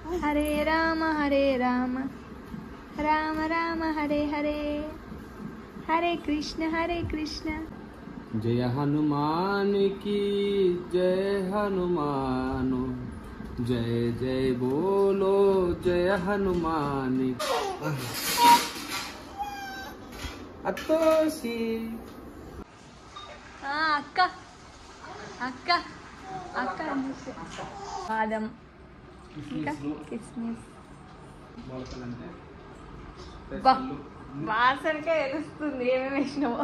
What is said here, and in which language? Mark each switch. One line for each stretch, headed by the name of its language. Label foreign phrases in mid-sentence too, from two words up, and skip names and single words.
Telugu: హరే రామ రామ రామ హరే హరే, హరే కృష్ణ
Hindi: జయ హనుమాన్ की जय हनुमान, जय जय बोलो जय हनुमान।
Telugu: అత్తోసి అక్క అక్క అక్క బాదం ఇంకా కిస్మిస్ వాసనకే తెలుస్తుంది ఏమేమి వేసినావో.